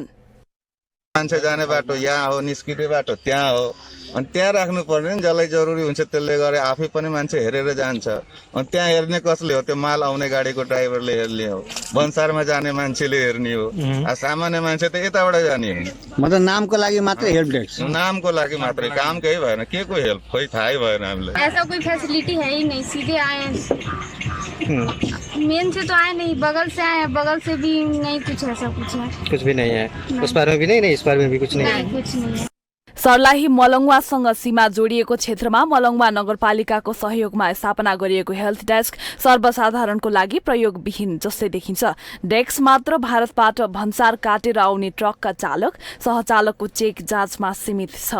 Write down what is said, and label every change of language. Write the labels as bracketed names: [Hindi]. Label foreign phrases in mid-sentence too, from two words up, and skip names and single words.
[Nepali] मान्छे जाने बाटो यहाँ हो, निस्किने बाटो त्यहाँ हो, अनि त्यहाँ राख्नु पर्ने नि जसलाई जरुरी हुन्छ त्यसले गरे आफै पनि मान्छे हेरेर जान्छ। अनि त्यहाँ हेर्ने कसले हो? त्यो माल आउने गाडीको ड्राइभरले हेर्ने हो, भन्सारमा जाने मान्छेले हेर्ने हो, सामान्य मान्छे त यताबाट जाने हो। मतलब नामको लागि मात्रै [English] help desk, [Nepali] नामको लागि मात्रै, काम केही भएन। के को हेल्प खोइ थाहै भएन हामीलाई। [Hindi] ऐसा कोई फैसिलिटी है ही नहीं, सीधे आए मेन से तो आए नहीं, बगल से आए, बगल से भी नहीं कुछ ऐसा कुछ है, कुछ भी नहीं है। उस बार में भी नहीं, इस बार में भी कुछ नहीं है। कुछ नहीं है। [Nepali] सर्लाही मलङ्वासँग सीमा जोडिएको क्षेत्रमा मलङ्वा नगरपालिकाको सहयोगमा स्थापना गरिएको [English] health desk [Nepali] सर्वसाधारणको लागि प्रयोगविहीन जस्तै देखिन्छ। डेस्क मात्र भारतबाट भन्सार काटेर आउने ट्रकका चालक सहचालकको चेक जाँचमा सीमित छ।